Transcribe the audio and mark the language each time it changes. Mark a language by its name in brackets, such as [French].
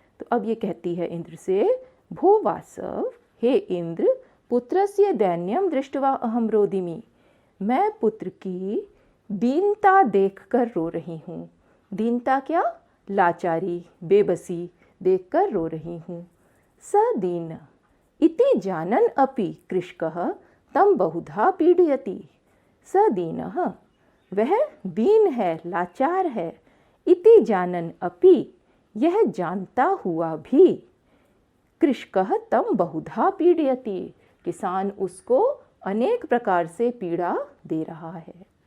[Hindi] तो अब ये कहती है इंद्र से, [Sanskrit] भो वासव, [Hindi] हे इंद्र, [Sanskrit] पुत्रस्य दैन्यम दृष्ट्वा अहम रोदिमि, [Hindi] मैं पुत्र की दीनता देखकर रो रही हूँ। दीनता क्या? लाचारी, बेबसी देखकर रो रही हूँ। [Sanskrit] स दीन इति जानन अपि कृषकः तम बहुधा पीडयति। स दीनः, [Hindi] वह दीन है, लाचार है, [Sanskrit] इति जानन अपि, [Hindi] यह जानता हुआ भी, [Sanskrit] कृषकः तम बहुधा पीडयति, [Hindi] किसान उसको अनेक प्रकार से पीड़ा दे रहा है।